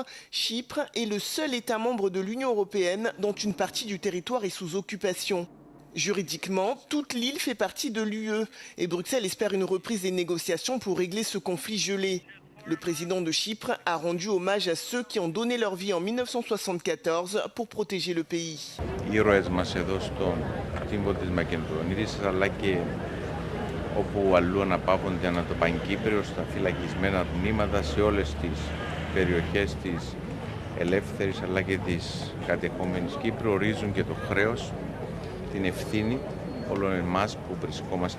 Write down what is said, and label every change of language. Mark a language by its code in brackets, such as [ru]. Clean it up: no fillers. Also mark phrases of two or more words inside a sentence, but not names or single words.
[fr] Chypre est le seul État membre de l'Union européenne dont une partie du territoire est sous occupation. Juridiquement, toute l'île fait partie de l'UE et Bruxelles espère une reprise des négociations pour régler ce conflit gelé. Le président de Chypre a rendu hommage à ceux qui ont donné leur vie en 1974 pour protéger le pays. [el] όπου αλλού αναπαύονται ανά το Παγκύπριο στα φυλακισμένα τμήματα σε όλες τις περιοχές της ελεύθερης αλλά και της κατεχόμενης Κύπρου ορίζουν και το χρέος, την ευθύνη όλων εμάς που βρισκόμαστε